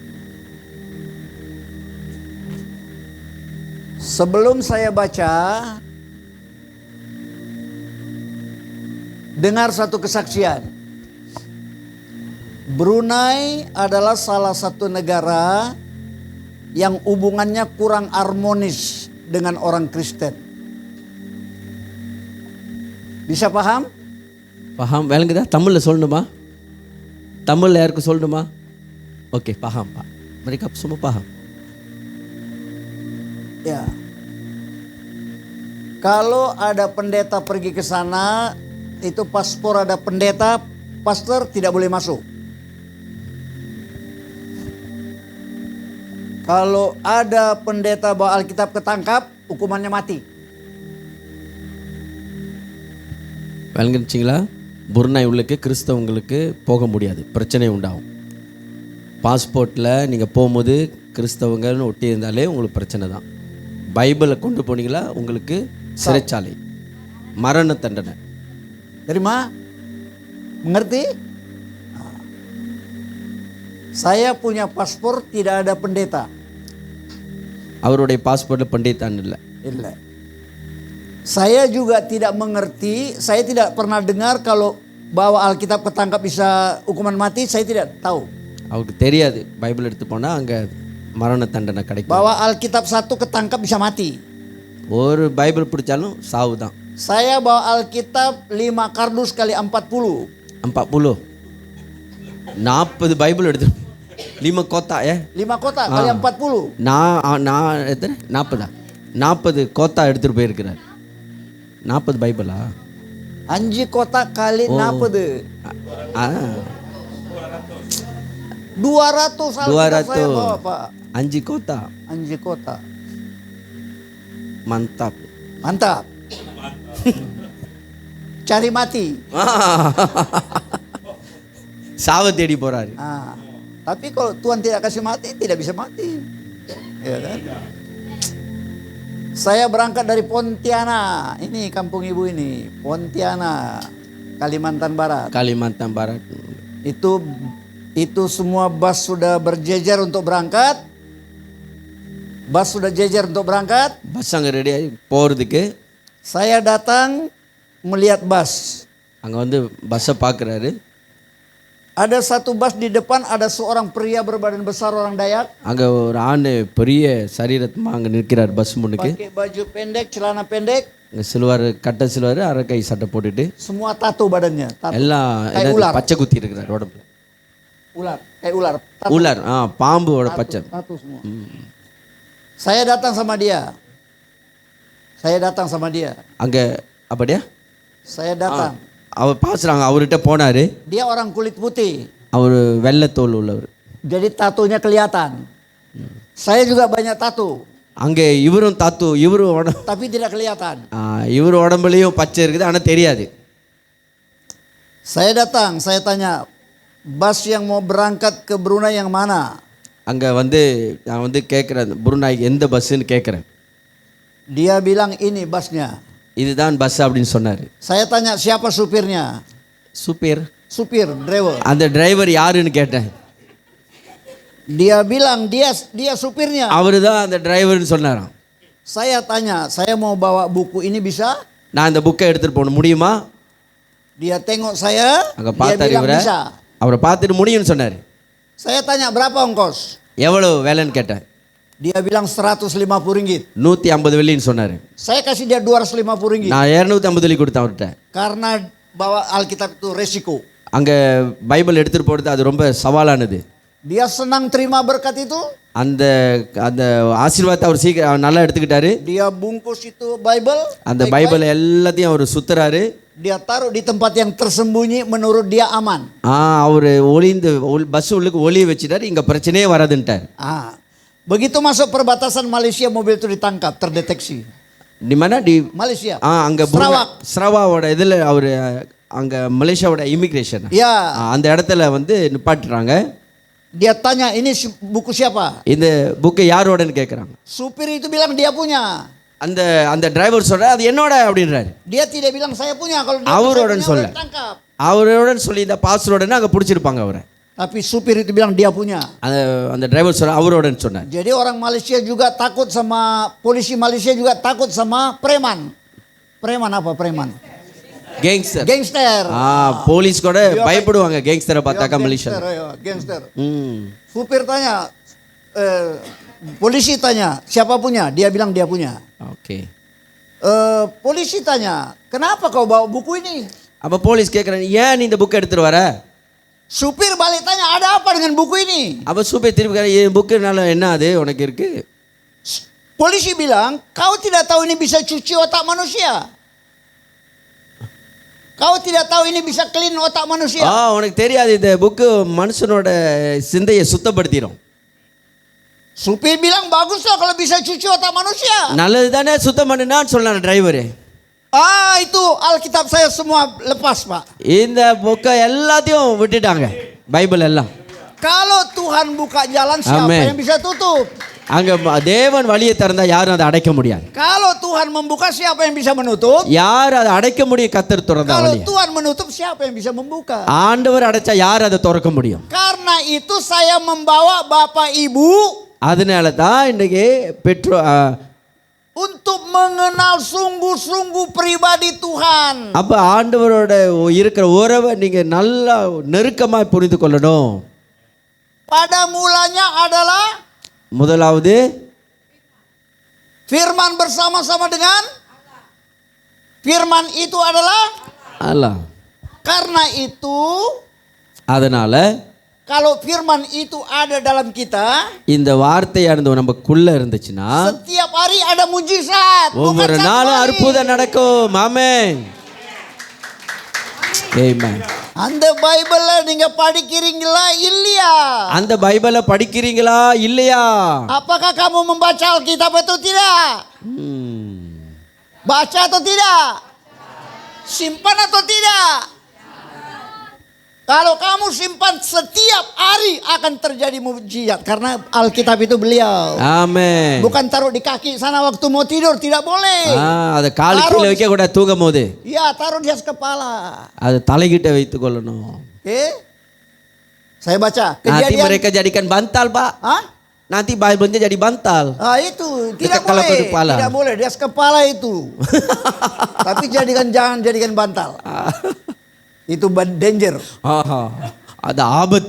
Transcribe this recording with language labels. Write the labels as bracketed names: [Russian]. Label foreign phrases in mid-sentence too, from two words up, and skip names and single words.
[Indonesian] Sebelum saya baca, Dengar satu kesaksian. Brunei adalah salah satu negara yang hubungannya kurang harmonis dengan orang Kristen. Bisa paham? [Tamil] பஹாம் விளங்குதா? தமிழில் சொல்லணுமா? தமிழில் யாருக்கு சொல்லணுமா? ஓகே பஹாம் பா. [Indonesian] mereka semua paham. Ya. Kalau ada pendeta pergi ke sana, itu paspor ada pendeta, pastor tidak boleh masuk. Kalau ada pendeta bawa Alkitab ketangkap, hukumannya mati. [Tamil] விளங்குச்சிங்களா? புர்னாய் உள்ளுக்கு கிறிஸ்தவங்களுக்கு போக முடியாது, பிரச்சனை உண்டாகும். பாஸ்போர்ட்டில் நீங்கள் போகும்போது கிறிஸ்தவங்கன்னு ஒட்டி இருந்தாலே உங்களுக்கு பிரச்சனை தான். பைபிளை கொண்டு போனீங்களா உங்களுக்கு சிறைச்சாலை, மரண தண்டனை. [Indonesian] Terima? Mengerti? Saya punya paspor tidak ada pendeta. [Tamil] அவருடைய பாஸ்போர்ட்டில் பண்டிதான் இல்லை. இல்லை. [Indonesian] Saya juga tidak mengerti, saya tidak pernah dengar kalau bawa Alkitab ketangkap bisa hukuman mati, saya tidak tahu. [Tamil] அவருக்கு தெரியாது பைபிள் எடுத்து போனால் அங்கே மரண தண்டனை கிடைக்கும். [Indonesian] Bawa Alkitab satu ketangkap bisa mati. [Tamil] ஒரு பைபிள் பிடிச்சாலும் சாவு தான். [Indonesian] Saya bawa Alkitab 5 kardus kali 40. [Tamil] 40 40 பைபிள் எடுத்து 5 கோத்தா [Indonesian] 5 kotak kali 40. [Tamil] நான் எத்தனை 40 கோத்தா எடுத்துகிட்டு போயிருக்கிறார். 40 பைபிளா? [Indonesian] 5 kotak kali 40. 200 Alkitab saya bawa, Pak. 5 கோத்தா 5 kotak. mantap. Mantap. Cari mati. [Tamil] சாவை தேடி போறாரு. [Indonesian] Tapi kalau Tuhan tidak kasih mati, tidak bisa mati. Ya kan? Saya berangkat dari Pontianak. Ini kampung ibu ini, Pontianak, Kalimantan Barat. Kalimantan Barat. Itu semua bus sudah berjejer untuk berangkat. Bus sudah jejer untuk berangkat. [Tamil] பஸ் அங்கே ரெடி ஆகி போகிறதுக்கு [Indonesian] Saya datang melihat bus. [Tamil] அங்கே வந்து பஸ்ஸை பார்க்குறாரு. [Indonesian] Ada satu bus di depan, ada seorang pria berbadan besar orang Dayak. [Tamil] அங்கே ஒரு ஆண் பெரிய சரீரத்தமாக அங்கே நிற்கிறார் பஸ் முன்னுக்கு. [Indonesian] Pakai baju pendek, celana pendek. [Tamil] அங்கே சிலுவார், கட்ட சிலுவார், அரைக்கை சட்டை போட்டுட்டு [Indonesian] Semua tato badannya. Tato. [Tamil] எல்லாம் [Indonesian] Kayak [Tamil] என்னது [Indonesian] ular. [Tamil] பச்சை குத்தி இருக்கிறார் உடம்புல. [Indonesian] Ular, kayak ular. Tato. [Tamil] உலர் பாம்போட பச்சை. [Indonesian] Tato semua. Saya datang sama dia. [Tamil] அங்கே அப்படியா? [Indonesian] Saya datang. [Tamil] அவர் பாசுறாங்க, அவர்கிட்ட போனார். [Indonesian] Dia orang kulit putih. [Tamil] அவர் வெள்ளைத்தோல் உள்ளவர். [Indonesian] Jadi tatonya kelihatan. Saya juga banyak tato. [Tamil] அங்கே இவரும் தாத்து, இவரும் [Indonesian] Tapi tidak kelihatan. [Tamil] இவர் உடம்புலையும் பச்சை இருக்குது, ஆனால் தெரியாது. [Indonesian] Saya datang, saya tanya, bus yang mau berangkat ke Brunei yang mana? [Tamil] அங்கே நான் வந்து கேட்குறேன், புருனாய்க்கு எந்த பஸ்ஸுன்னு கேட்குறேன். [Indonesian] Dia bilang ini busnya. [Tamil] இதுதான் பஸ் அப்படின்னு சொன்னார். [Indonesian] Saya tanya siapa supirnya? Supir, driver. [Tamil] அந்த டிரைவர் யாருன்னு கேட்டேன். [Indonesian] Dia bilang dia supirnya. [Tamil] அவரு தான் அந்த டிரைவர்னு சொன்னாராம். [Indonesian] Saya tanya, saya mau bawa buku ini bisa? [Tamil] நான் இந்த புக்கை எடுத்துகிட்டு போகணும், முடியுமா? [Indonesian] Dia tengok saya, [Tamil] அங்கே [Indonesian] dia [Tamil] பார்த்தாரு [Indonesian] bilang [Tamil] இவரை. [Indonesian] bisa. [Tamil] அவரை பார்த்துட்டு முடியும்னு சொன்னார். [Indonesian] Saya tanya berapa ongkos? [Tamil] எவ்வளோ வேலைன்னு கேட்டேன். [Indonesian] Dia bilang 150 ringgit. [Tamil] 150 வெள்ளின்னு சொன்னார். [Indonesian] Saya kasih dia 250 ringgit. [Tamil] நான் 250 வெள்ளி கொடுத்தேன் அவர்கிட்ட. [Indonesian] Karena bawa Alkitab itu resiko. [Tamil] அங்கே பைபிள் எடுத்துகிட்டு போகிறது அது ரொம்ப சவாலானது. [Indonesian] Dia senang terima berkat itu. [Tamil] அந்த அந்த ஆசீர்வாதத்தை அவர் சீக்கிரம் நல்லா எடுத்துக்கிட்டாரு. [Indonesian] Dia bungkus itu Bible. [Tamil] அந்த பைபிள் எல்லாத்தையும் அவர் சுத்துறாரு. [Indonesian] Dia taruh di tempat yang tersembunyi menurut dia aman. [Tamil] அவர் ஒளிந்து பஸ் உள்ளுக்கு ஒளியை வச்சுட்டாரு, இங்கே பிரச்சனையே வராதுன்ட்டார். [Indonesian] Begitu masuk perbatasan Malaysia, mobil itu ditangkap, terdeteksi. di mana di Malaysia? [Tamil] அங்கே ஸ்ரவாவோட இதில் அவர் அங்கே மலேசியாவோட இமிக்ரேஷன் [Indonesian] Ya. [Tamil] அந்த இடத்துல வந்து நிப்பாட்டுறாங்க. [Indonesian] Dia tanya, ini buku siapa? [Tamil] இந்த புக்கு யாரோடன்னு கேட்குறாங்க. [Indonesian] Supir itu bilang dia punya. [Tamil] அந்த அந்த டிரைவர் சொல்ற அது என்னோட அப்படின்றாரு. [Indonesian] Dia tidak bilang saya punya. Kalau dia [Tamil] அவரோடன்னு சொல்ல, [Indonesian] tangkap. [Tamil] அவரோடன்னு சொல்லி இந்த பாஸ்டரோடன்னு அங்கே பிடிச்சிருப்பாங்க அவரை. [Indonesian] Tapi supir itu bilang dia punya. [Tamil] அந்த அந்த டிரைவர் சொல்ற அவரோடன்னு சொன்னார். [Indonesian] Jadi orang Malaysia juga takut sama polisi, Malaysia juga takut sama preman. Preman apa preman? [Tamil] கேங்ஸ்டர் [Indonesian] Gangster. [Tamil] போலீஸ் கூட பயப்படுவாங்க கேங்ஸ்டரை பார்த்தாக்கா மலேசியா. [Indonesian] Gangster, ayo, gangster. ம் Supir tanya, polisi tanya, siapa punya? Dia bilang dia punya. [Tamil] ஓகே. [Indonesian] Polisi tanya, kenapa kau bawa buku ini? [Tamil] அப்போ போலீஸ் கேட்குறாங்க, ஏன் நீ இந்த புக் எடுத்துட்டு வர? [Indonesian] Supir balik tanya, ada apa dengan buku ini? [Tamil] அப்போ சூப்பர் திருப்பி கேட்குறேன், புக்குனால என்ன அது உனக்கு இருக்கு? [Indonesian] Polisi bilang, kau tidak tahu ini bisa cuci otak manusia. Kau tidak tahu ini bisa clean otak manusia. [Tamil] உனக்கு தெரியாது இந்த புக்கு மனுஷனோட சிந்தையை சுத்தப்படுத்திடும். [Indonesian] Supir bilang, baguslah kalau bisa cuci otak manusia. [Tamil] நல்லது தானே சுத்தம் பண்ணுனான்னு சொன்னான் டிரைவரு. [Indonesian] Itu Alkitab saya semua lepas, Pak. [Tamil] இந்த புக்கை எல்லாத்தையும் விட்டுட்டாங்க, பைபிள் எல்லாம். [Indonesian] Kalau Tuhan buka jalan, siapa Amen. yang bisa tutup? [Tamil] அங்கே தேவன் வழியை திறந்தா யாரும் அதை அடைக்க முடியாது. [Indonesian] Kalau Tuhan membuka, siapa yang bisa menutup? [Tamil] யார் அதை அடைக்க முடியும்? கர்த்தர் திறந்தா [Indonesian] Kalau [Tamil] வழியை. [Indonesian] Tuhan menutup, siapa yang bisa membuka? [Tamil] ஆண்டவர் அடைச்சா யார் அதை திறக்க முடியும்? [Indonesian] Karena itu saya membawa Bapak Ibu [Tamil] அதனால தான் இன்னைக்கு [Indonesian] untuk mengenal sungguh-sungguh pribadi Tuhan. [Tamil] அப்ப ஆண்டவரோட இருக்கிற உறவை நீங்க நல்லா நெருக்கமா புரிந்து கொள்ளணும். [Indonesian] Pada mulanya adalah [Tamil] முதலாவது [Indonesian] firman bersama-sama dengan firman itu adalah [Tamil] அல்லாஹ். [Indonesian] karena itu [Tamil] அதனால [Indonesian] kalau firman itu ada dalam kita, [Tamil] இந்த வார்த்தையானது நமக்குள்ள இருந்துச்சுன்னா [Indonesian] setiap hari ada mujizat. [Tamil] ஒவ்வொரு [Indonesian] Bukan satu [Tamil] நாளும் [Indonesian] hari. [Tamil] அற்புதம் நடக்கும். ஆமென். ஆமென். அந்த பைபிளை நீங்க படிக்கிறீங்களா இல்லையா? அந்த பைபிளை படிக்கிறீங்களா இல்லையா? [Indonesian] Apakah kamu membaca Alkitab atau tidak? Baca atau tidak? Simpan atau tidak? Kalau kamu simpan, setiap hari akan terjadi mujizat. Karena Alkitab itu beliau. [Tamil] ஆமென். [Indonesian] Bukan taruh di kaki sana waktu mau tidur. Tidak boleh. [Tamil] அதை காலு கீழே வைக்க கூட தூங்கும் போது [Indonesian] Ya, taruh di atas kepala. [Tamil] அதை தலைகிட்ட வைத்துக் கொள்ளணும். [Indonesian] Oke. Saya baca. Nanti mereka jadikan bantal, Pak. Hah? Nanti Bible-nya jadi bantal. Itu tidak Dekat kepala boleh. kepala. Tidak boleh di atas kepala itu. Tapi jangan jadikan bantal. Itu danger. [Tamil] அது ஆபத்து.